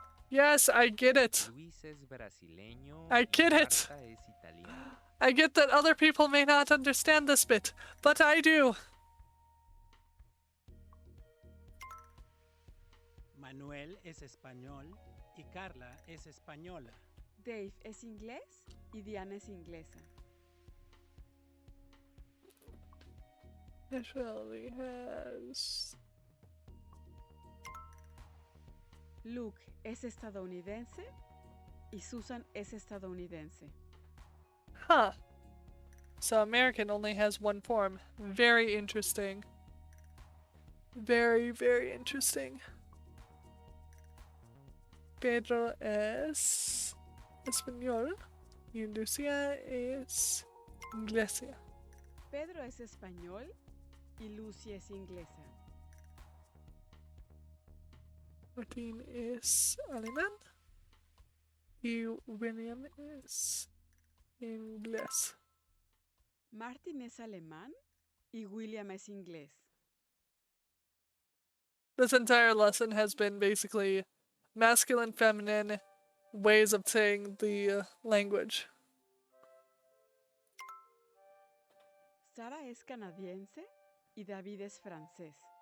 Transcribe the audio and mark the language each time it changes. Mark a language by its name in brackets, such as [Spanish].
[English] Yes, I get it. [Spanish] Luis es brasileño. [English] I get [Spanish] y [English] it. [Spanish] Marta es italiana. [English] I get that other people may not understand this bit, but I do. [Spanish] Manuel es español y Carla es española. Dave es inglés y Diana es inglesa. [English] Ashley has... [Spanish] Luke es estadounidense y Susan es estadounidense. Huh. [English] So American only has one form. Very interesting. Very, very interesting. [Spanish] Pedro es español y Lucia es inglesa. Pedro es español y Lucy es inglesa. Martín es alemán y William es inglés. Martin es alemán y William es inglés. [English] This entire lesson has been basically masculine, feminine ways of saying the language. [Spanish] Sara es canadiense y David es francés.